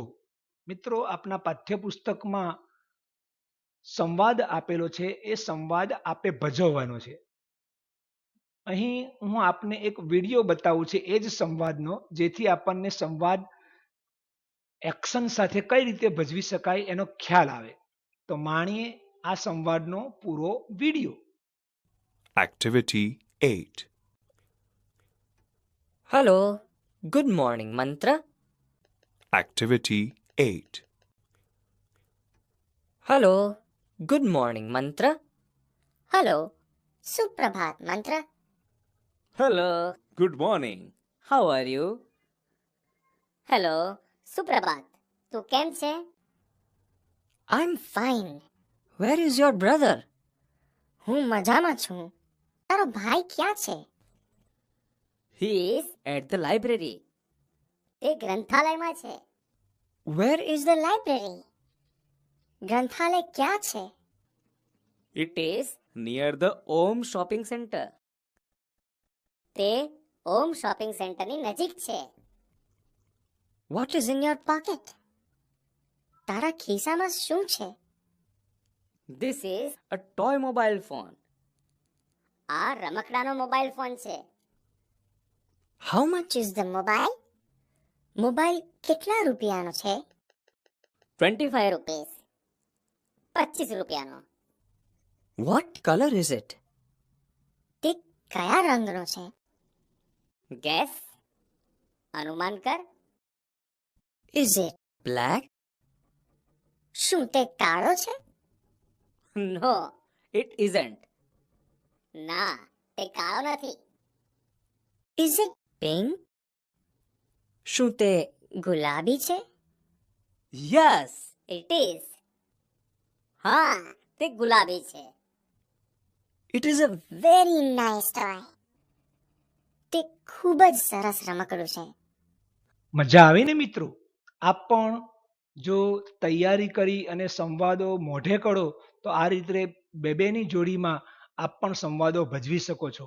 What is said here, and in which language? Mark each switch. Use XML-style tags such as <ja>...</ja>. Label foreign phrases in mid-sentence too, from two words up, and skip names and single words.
<gu>મિત્રો, આપના પાઠ્યપુસ્તકમાં સંવાદ આપેલો છે, એ સંવાદ આપે ભજવવાનો છે અહીં હું આપને એક વિડીયો બતાવું છે એ જ સંવાદનો, જેથી આપણને સંવાદ એક્શન સાથે કઈ રીતે ભજવી શકાય એનો ખ્યાલ આવે. તો માણીએ આ સંવાદનો પૂરો વિડીયો.</gu> <en>Activity 8. Hello, good morning, Mantra. Activity 8. Hello, good morning, Mantra.</en> <hi>हेलो सुप्रभात मंत्र.</hi> <en>Hello, good morning. How are you?</en> <hi>हेलो सुप्रभात.</hi> <gu>તું કેમ છે?</gu> <en>I'm ફાઇન. Where is your brother?</en> <gu>હું મજામાં છું. તારો ભાઈ ક્યાં છે?</gu> <en>He is at the library.</en> <gu>તે ગ્રંથાલયમાં છે.</gu> <en>Where is the</en> <gu>લાઇબ્રેરી. ગ્રંથાલય ક્યાં છે?</gu> <en>It is near the Om shopping center.</en> <gu>તે ઓમ શોપિંગ સેન્ટરની નજીક છે.</gu> <en>What is in your pocket?</en> <gu>તારા ખિસ્સામાં શું છે?</gu> <en>This is a toy mobile phone.</en> <gu>આ રમકડાનો</gu> <en>mobile phone</en> <gu>છે.</gu> <en>How much is is the mobile?</en> <gu>મોબાઈલ કેટલા રૂપિયાનો છે?</gu> <en>25</en> <gu>રૂપીસ. 25 રૂપિયાનો.</gu> <en>What color is it?</en> <gu>તે કયા રંગનો છે?</gu> <en>Guess.</en> <gu>અનુમાન કર.</gu> <en>Is it black?</en> <gu>શું તે કાળો છે?</gu> <en>No, it isn't.</en> <gu>ના, તે કાળો નથી.</gu> <en>Is it pink?</en> <gu>શું તે ગુલાબી છે?</gu> <en>Yes, it is.</en> <gu>હા, તે ગુલાબી છે.</gu> <en>it is a very nice toy.</en> <gu>તે ખૂબ જ સરસ રમકડું છે. મજા આવી ને મિત્રો? આપ પણ જો તૈયારી કરી અને સંવાદો મોઢે કરો તો આ રીતે બેની જોડીમાં આપ પણ સંવાદો ભજવી શકો છો.</gu>